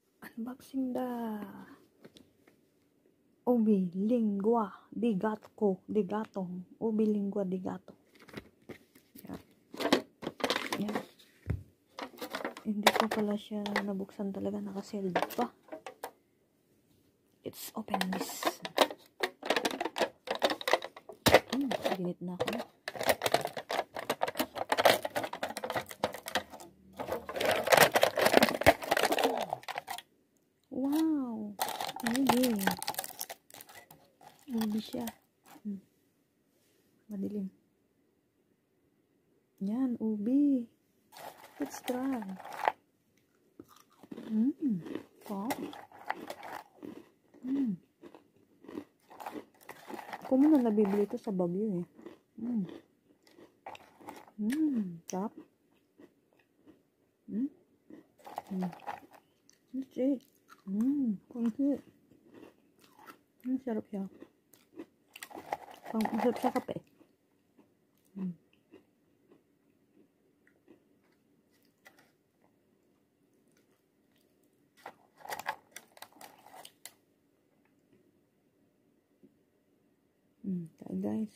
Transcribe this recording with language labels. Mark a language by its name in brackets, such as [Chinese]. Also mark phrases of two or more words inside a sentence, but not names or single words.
[Filipino] Unboxing da. Ubi lingua di gatong. Ubi lingua di gato. Yan. Yan. Hindi ko pala siya nabuksan talaga, nakasealed pa. [English] Let's open this. [Filipino] Ginit na ako. Wow! Ubi. Ubi siya. Madilim. Yan, ubi. [English] Let's try. Pop. [Filipino] Ako muna nabibili ito sa Baguio eh. Sarap. [English] That's it. [Filipino] Kunti. Sarap siya. Masarap sa kape. Tayo guys.